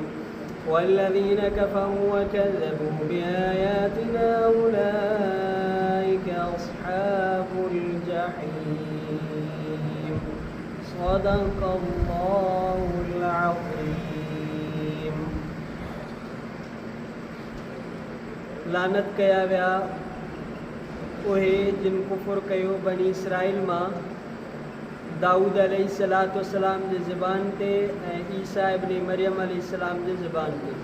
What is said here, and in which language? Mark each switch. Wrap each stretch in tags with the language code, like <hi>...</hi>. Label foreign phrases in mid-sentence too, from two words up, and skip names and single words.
<ar>والذين كفروا وكذبوا بآياتنا أولئك أصحاب الجحيم. صدق الله العظيم.</ar> <sd>लानत कया विया उहे जिन कुफर कयो बनी इसराइल मां दाऊद अलैहिस्सलाम जे ज़बान ते ऐं ईसा इब्न मरियम अलैहिस्सलाम जे ज़बान ते।</sd>